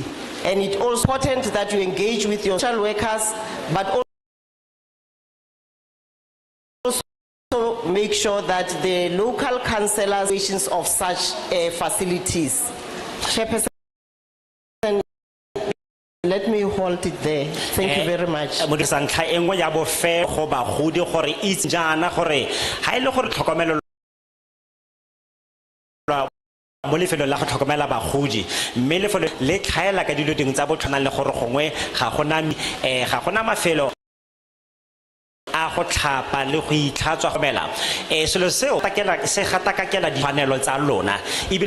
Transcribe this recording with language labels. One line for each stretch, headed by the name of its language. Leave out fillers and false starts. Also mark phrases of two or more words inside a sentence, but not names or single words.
English: And it's also important that you engage with your social workers, but also make sure that the local councillors of such facilities. Chairperson, let me hold it there. Thank you very much.
Tswana: Ntlha e nngwe ya bofelo go bagodi gore itse jaana gore ha ile gore tlhokomelo mo lefelo la go tlhokomela bagodi mme lefelo le tlhaela ka dilo ding tsa botshwana le gore gongwe ga gona mafelo a go tlhapa le go itlhatswa go mela selo seo se gatakakela difanelo tsa lona ebile